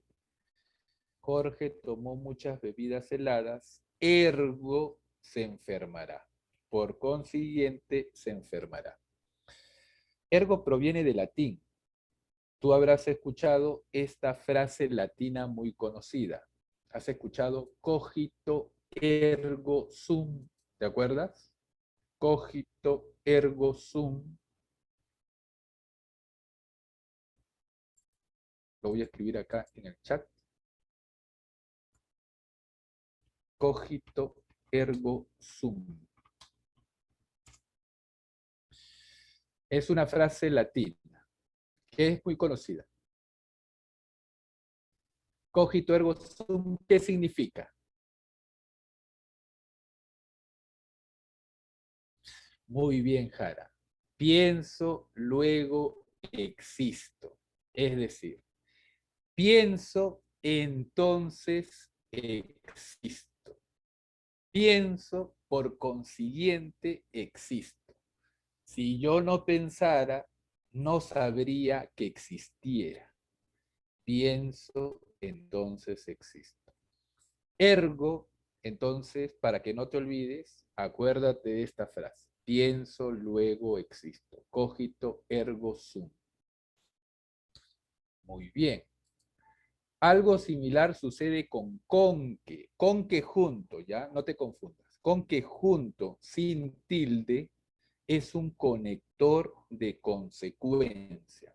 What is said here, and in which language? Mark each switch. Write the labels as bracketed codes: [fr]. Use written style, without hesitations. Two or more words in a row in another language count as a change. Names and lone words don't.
[es] Jorge tomó muchas bebidas heladas, ergo se enfermará. Por consiguiente, se enfermará. Ergo proviene del latín. Tú habrás escuchado esta frase latina muy conocida. ¿Has escuchado [la] cogito ergo sum? [es] ¿Te acuerdas? [la] Cogito ergo sum. [es] Lo voy a escribir acá en el chat. [la] Cogito ergo sum. [es] Es una frase latina que es muy conocida. [la] Cogito ergo sum, [es] ¿qué significa? Muy bien, Jara. Pienso, luego existo. Es decir, pienso, entonces existo. Pienso, por consiguiente existo. Si yo no pensara, no sabría que existiera. Pienso, entonces existo. Ergo, entonces, para que no te olvides, acuérdate de esta frase. Pienso, luego existo. [la] Cogito, ergo sum. [es] Muy bien. Algo similar sucede con que junto, ¿ya? No te confundas. Con que junto, sin tilde, es un conector de consecuencia.